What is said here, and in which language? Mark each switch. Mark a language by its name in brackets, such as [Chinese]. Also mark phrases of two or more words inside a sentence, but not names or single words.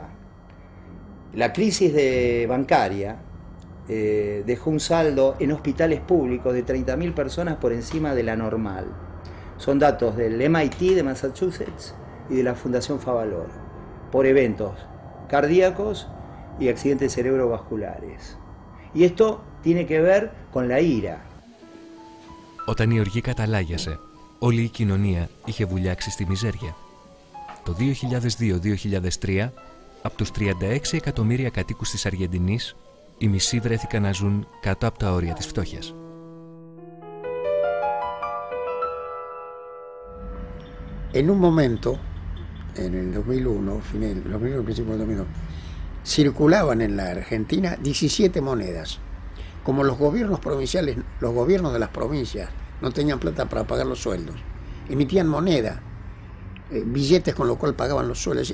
[Spanish] La crisis bancaria dejó un saldo en hospitales públicos de 30.000 personas por encima de la normal. Son datos del MIT de Massachusetts y de la Fundación Favaloro, por eventos cardíacos y accidentes cerebrovasculares. Y esto tiene que ver con la ira. [Greek] Όταν η οργή καταλάγιασε, όλη η κοινωνία είχε βουλιάξει στη μιζέρια. Το 2002-2003, από τους 36 εκατομμύρια κατοίκους της Αργεντινής, οι μισοί βρέθηκαν να ζουν κάτω από τα όρια της φτώχειας. [Spanish] En un momento, en el 2001, principio del 2002, circulaban en la Argentina 17 monedas. Como los gobiernos provinciales, los gobiernos de las provincias no tenían plata para pagar los sueldos, emitían moneda, billetes con lo cual pagaban los sueldos.